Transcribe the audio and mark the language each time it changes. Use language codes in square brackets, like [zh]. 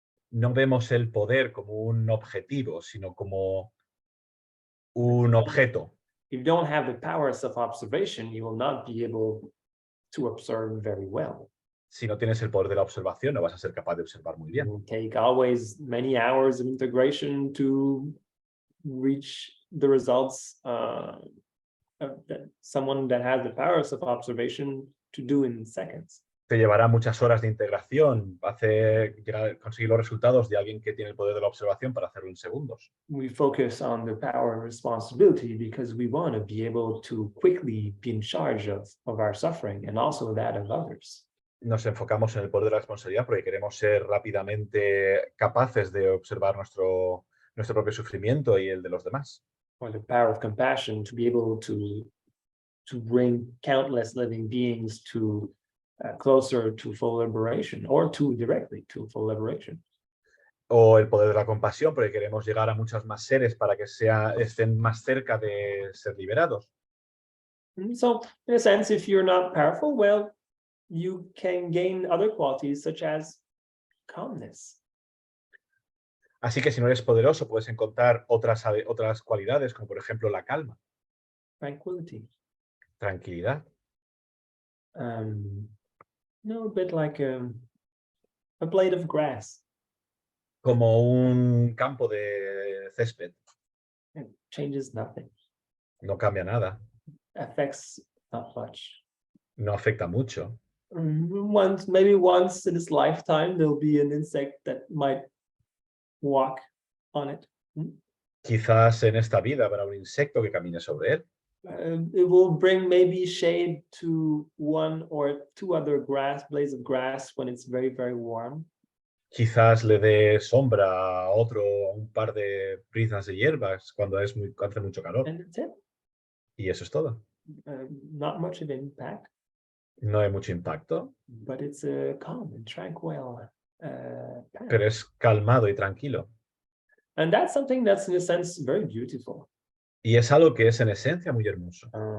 [es] No vemos el poder como un objetivo, sino como un objeto. [en] If you don't have the power of self-observation, you will not be able to observe very well. [es] Si no tienes el poder de la observación, no vas a ser capaz de observar muy bien. [en] It will take always many hours of integration to reach the results that someone that has the power of self-observation to do in seconds. [es] Te llevará muchas horas de integración conseguir los resultados de alguien que tiene el poder de la observación para hacerlo en segundos. [en] We focus on the power and responsibility because we want to be able to quickly be in charge of our suffering and also that of others. [es] Nos enfocamos en el poder de la responsabilidad porque queremos ser rápidamente capaces de observar nuestro propio sufrimiento y el de los demás. [en] Or the power of compassion to be able to bring countless living beings to closer to full liberation or directly to full liberation. [es] O el poder de la compasión porque queremos llegar a muchos más seres para que estén más cerca de ser liberados. [en] So, in a sense, if you're not powerful, well, you can gain other qualities such as calmness. [es] Así que si no eres poderoso, puedes encontrar otras cualidades, como por ejemplo la calma, [en] Tranquility. [es] tranquilidad. [en] No, a bit like a blade of grass. [es] Como un campo de césped. [en] It changes nothing. [es] No cambia nada. [en] Affects not much. [es] No afecta mucho. [en] Maybe once in its lifetime, there'll be an insect that might walk on it. [es] Quizás en esta vida habrá un insecto que camine sobre él. [en] It will bring maybe shade to one or two other blades of grass when it's very, very warm. [es] Quizás le dé sombra a un par de briznas de hierbas cuando hace mucho calor. [en] And that's it. [es] Y eso es todo. [en] Not much of impact. [es] No hay mucho impacto. [en] But it's a calm and tranquil path. [es] Pero es calmado y tranquilo. [en] And that's something that's in a sense very beautiful. [es] Y es algo que es en esencia muy hermoso.